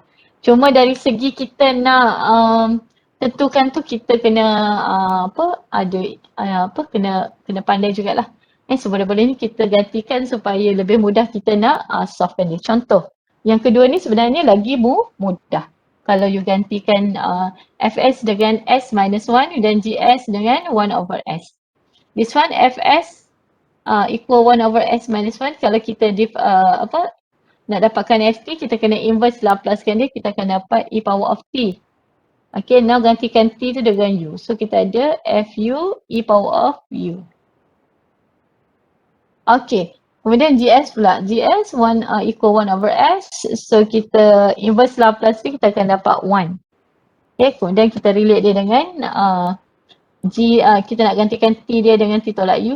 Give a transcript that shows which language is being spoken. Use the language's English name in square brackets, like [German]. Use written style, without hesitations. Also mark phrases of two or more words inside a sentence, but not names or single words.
[Malay] Cuma dari segi kita nak tentukan tu kita kena kena pandai jugalah. Seboleh-bolehnya kita gantikan supaya lebih mudah kita nak solvekan dia. Contoh, yang kedua ni sebenarnya lagi mudah. Kalau you gantikan Fs dengan S minus 1 dan Gs dengan 1 over S. [English] This one Fs equal 1 over S minus 1, [Malay] kalau kita nak dapatkan FT, kita kena [English] inverse Laplacekan [Malay] dia, kita akan dapat [English] e power of T. Okay, now [Malay] gantikan T tu dengan U. So kita ada FU [English] e power of U. [Malay] Okay, kemudian GS pula. [English] GS equal 1 over S. [Malay] So kita [English] inverse Laplace [Malay] ni, kita akan dapat 1. Okay, kemudian kita relate dia dengan kita nak gantikan T dia dengan T tolak U.